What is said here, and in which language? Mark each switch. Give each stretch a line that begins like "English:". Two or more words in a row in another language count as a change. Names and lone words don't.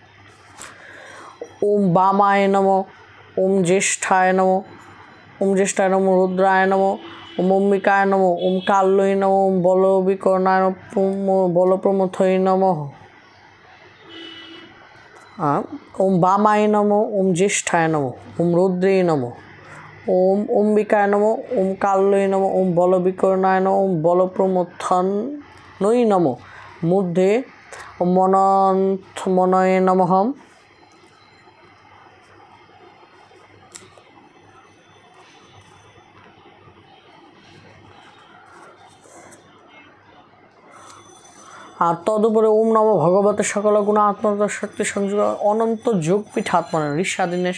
Sanskrit: ওম বামায় নম, ওম জ্যেষ্ঠায় নম, ওম জ্যেষ্ঠায় নম রুদ্রায় নম, ওম অম্বিকায় নম, ওম কাল্যই নম, ওম বলবিকর্ণায় বলপ্রমথই নম, ওম বামায় নম, ওম জ্যেষ্ঠায় নম, ওম রুদ্রেই নম, ওম অম্বিকায় নম, ওম কাল্যই নম, ওম বলবিকর্ণায় নম, ওম বলপ্রমথনই নম, মধ্যে মনয়ে নমঃ। আর তদুপরে ওম নম ভগবতে সকল গুণ আত্মা শক্তি সংযোগ অনন্ত যোগপীঠ আত্মন ঋষাদিনেশ।